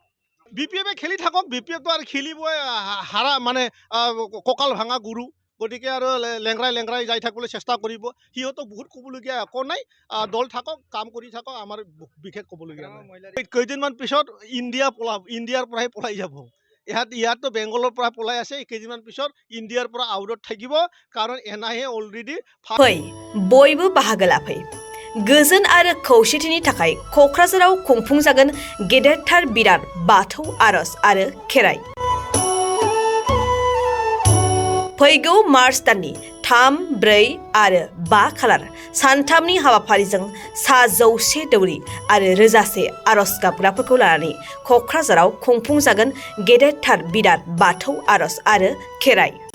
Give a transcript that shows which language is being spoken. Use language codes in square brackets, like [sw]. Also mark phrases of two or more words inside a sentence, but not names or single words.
[as] BPFে খেলি থাকক, BPFটো আৰু খেলিবই হাৰা মানে কঁকাল ভাঙা গুৰু, গতিকে আৰু লেংৰাই যাই থাকিবলৈ চেষ্টা কৰিব। সিহঁতক বহুত ক'বলগীয়া একো নাই। দল থাকক, কাম কৰি থাকক, আমাৰ বিশেষ ক'বলগীয়া নাই। কেইদিনমান পিছত ইণ্ডিয়াৰ পৰাই পলাই যাব। ইয়াততো বেংগলৰ পৰা পলাই আছে, কেইদিনমান পিছত ইণ্ডিয়াৰ পৰা আউটত থাকিব, কাৰণ NIA অলৰেডি [brx] बयबो बाहागो लाफै। गोजोन आरो खौसेथिनि थाखाय क'क्राझाराव खुंफुंजागोन गेदेरथार बिराद बाथौ आर'ज आरो खेराइ। फैगौ मार्च दाननि 3, 4 आरो 5 खालार सानथामनि हाबाफारिजों 100 दौरि आरो रोजासे आर'ज गाबग्राफोरखौ लानानै क'क्राझाराव खुंफुंजागोन गेदेरथार बिराद बाथौ आर'ज आरो खेराइ।